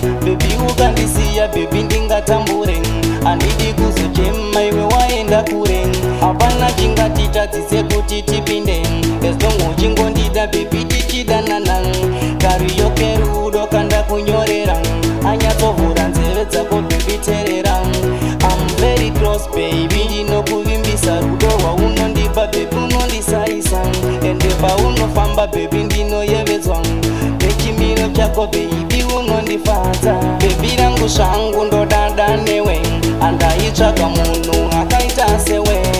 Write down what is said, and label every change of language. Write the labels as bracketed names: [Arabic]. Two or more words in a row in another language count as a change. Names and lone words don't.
[Shona] Baby, ukandisiya, baby, ndingatambure. Handidi kuzochema iwe waenda kure. Hapana chingatitadzise kuti tipinde. [English] As long [Shona] uchingondida, baby, tichidanana. Kariyoke rudo kanda kunyorera. Anyatsovhura nzeve dzako, baby, teerera. [English] I'm very close, baby, [Shona] ndinokuvimbisa rudo rwaunondipa, baby, unondisaisa. Ende paunofamba, baby, ndinoyevedzwa. Nechimiro chako, baby, unondifadza. Baby rangu, zvangu ndodada newe. Handaitsvaka munhu akaita sewe.